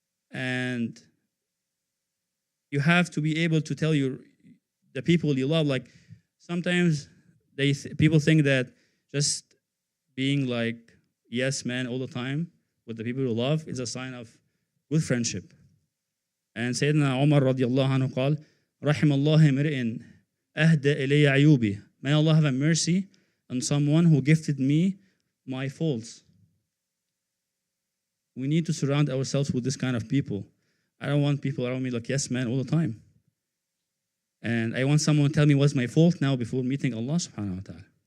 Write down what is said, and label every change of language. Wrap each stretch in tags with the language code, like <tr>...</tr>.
<en>And you have to be able to tell the people you love. Like sometimes people think that just being like yes man all the time with the people you love is a sign of good friendship. And Sayyidina Umar radiallahu anhu</en> <ar>قال رحم الله امرئ أهدى إلي عيوبي.</ar> <en>May Allah have a mercy on someone who gifted me my faults. We need to surround ourselves with this kind of people. I don't want people around me like yes man all the time. And I want someone to tell me what's my fault now before meeting Allah subhanahu wa ta'ala.</en>